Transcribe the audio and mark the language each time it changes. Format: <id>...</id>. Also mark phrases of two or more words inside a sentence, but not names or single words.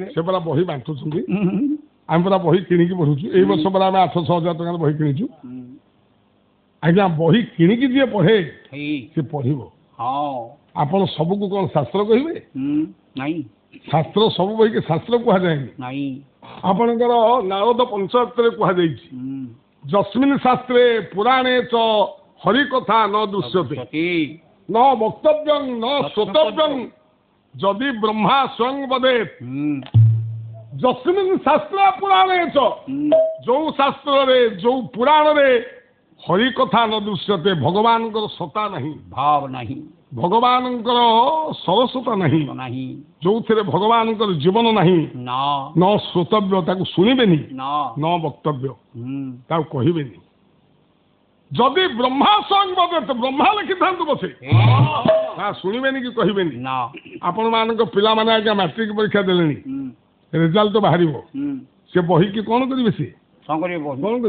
<or>ସେ ପରା ବହି ବାଣ୍ଟୁଛନ୍ତି ଆମେ ପରା ବହି କିଣିକି ପଢୁଛୁ ଏଇ ବର୍ଷ ପରା ଆମେ 800,000 ଟଙ୍କାର ବହି କିଣିଛୁ ଆଜ୍ଞା ବହି କିଣିକି ଯିଏ ପଢେ ସେ ପଢିବ ଆପଣ ସବୁକୁ କଣ ଶାସ୍ତ୍ର କହିବେ ଶାସ୍ତ୍ର ସବୁ ବହିକି ଶାସ୍ତ୍ର କୁହାଯାଏନି ଆପଣଙ୍କର ନାରଦ ପଞ୍ଚରତ୍ନରେ କୁହାଯାଇଛି</or> <sa>ଯସ୍ମିନ୍ ଶାସ୍ତ୍ରେ ପୁରାଣେ ଚ ହରି କଥା ନ ଦୃଶ୍ୟତେ न वक्तव्यं न श्रोतव्यं ଯଦି ବ୍ରହ୍ମା ସ୍ୱୟଂ ବଦେତ୍ ଯସ୍ମିନ୍ ଶାସ୍ତ୍ର ପୁରାଣେ ଚ</sa> <or>ଯୋଉ ଶାସ୍ତ୍ରରେ ଯୋଉ ପୁରାଣରେ</or> <sa>ହରି କଥା ନ ଦୃଶ୍ୟତେ</sa> <or>ଭଗବାନଙ୍କର ସତା ନାହିଁ ଭାବ ନାହିଁ ଭଗବାନଙ୍କର ସରସତା ନାହିଁ ଯୋଉଥିରେ ଭଗବାନଙ୍କର ଜୀବନ ନାହିଁ</or> <sa>ନ ଶ୍ରୋତବ୍ୟ</sa> <or>ତାକୁ ଶୁଣିବେନି</or> <sa>ନ ବକ୍ତବ୍ୟ</sa> <or>ତାକୁ କହିବେନି</or> <sa>ଯଦି ବ୍ରହ୍ମା ସ୍ୱୟଂ ବଦେତ୍</sa> <or>ବ୍ରହ୍ମା ଲେଖିଥାନ୍ତୁ ବସେ ତା ଶୁଣିବେନି କି କହିବେନି ଆପଣମାନଙ୍କ ପିଲାମାନେ ଆଜ୍ଞା ମାଟ୍ରିକ ପରୀକ୍ଷା ଦେଲେଣି ରେଜଲ୍ଟ ବାହାରିବ ସେ ବହିକି କଣ କରିବେ ସେ କଣ କରିବେ</or>